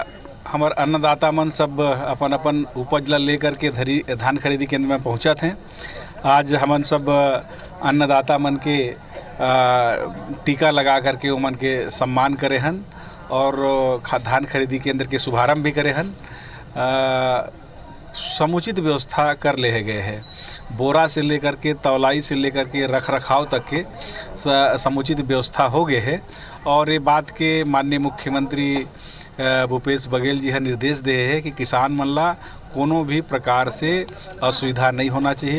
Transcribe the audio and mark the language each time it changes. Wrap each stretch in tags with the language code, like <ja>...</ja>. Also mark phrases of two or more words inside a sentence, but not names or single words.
<hne>हमार अन्नदाता मन सब अपन अपन उपज ला लेकर के धान खरीदी केंद्र में पहुंचा थे। आज हमन सब अन्नदाता मन के टीका लगा करके उमन के सम्मान करे हन और धान खरीदी केंद्र के शुभारंभ भी करे हन। समुचित व्यवस्था कर ले गए हैं। बोरा से लेकर के तौलाई से लेकर के रख रखाव तक के समुचित व्यवस्था हो गए है। और ये बात के माननीय मुख्यमंत्री भूपेश बघेल जी निर्देश दे है कि किसान मन ला कोनो भी प्रकार से असुविधा नहीं होना चाहिए।</hne>